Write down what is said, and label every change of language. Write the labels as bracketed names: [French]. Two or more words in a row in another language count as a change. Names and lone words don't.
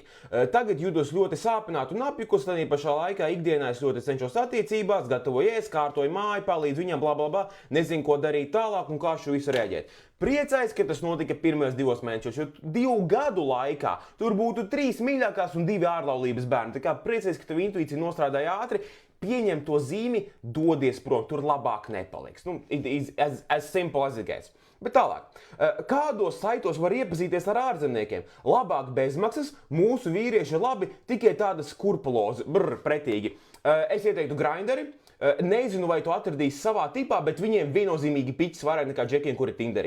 [Latvian] Tagad jūtos ļoti sāpināti un apjukus, tad pašā laikā ikdienā es ļoti cenšos attiecībās, gatavoju ēst, kārtoju māju, palīdzu viņam, blablabla, nezinu, ko darīt tālāk un kā šo visu rēģēt. Priecājos, ka tas notika pirmajos 2 mēnešos, jo 2 gadu laikā tur būtu 3 mīļākās un 2 ārlaulības bērni. Tā kā priecājos, ka tev intuīcija nostrādāja ātri. Pieņem to zīmi, dodies prom, tur labāk nepaliks. [English] As simple as it gets. [Latvian] Bet tālāk, kādos saitos var iepazīties ar ārzemniekiem? Labāk bezmaksas, mūsu vīrieši ir labi, tikai tāda skurpulozi, pretīgi. Es ieteiktu Grinderi. Nezinu, vai tu atradīsi savā tipā, bet viņiem viennozīmīgi piķis vairāk nekā džekiem, kuri Tinderī.